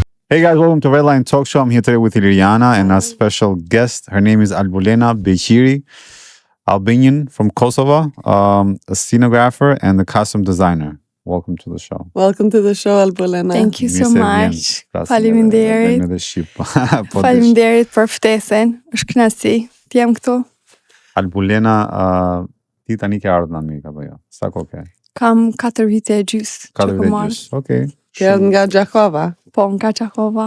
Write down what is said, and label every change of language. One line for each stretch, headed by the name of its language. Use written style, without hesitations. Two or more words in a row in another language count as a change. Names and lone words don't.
English: Hey guys, welcome to Redline Talk Show. I'm here today with Liliana and our special guest. Her name is Albulena Beqiri, Albanian from Kosovo, a scenographer and a costume designer. Welcome to the show. Welcome to the show, Albulena. Thank you so much.
Albanian: Faleminderit. Faleminderit për ftesën. Është kënaqësi të jam këtu. Albulena, ti tani ke ardhur në Amerikë apo jo? Sa kohë ke? Kam 4 vite e gjys. 4 vite e gjys. Okej. Ke nga Gjakova? Po, nga Gjakova.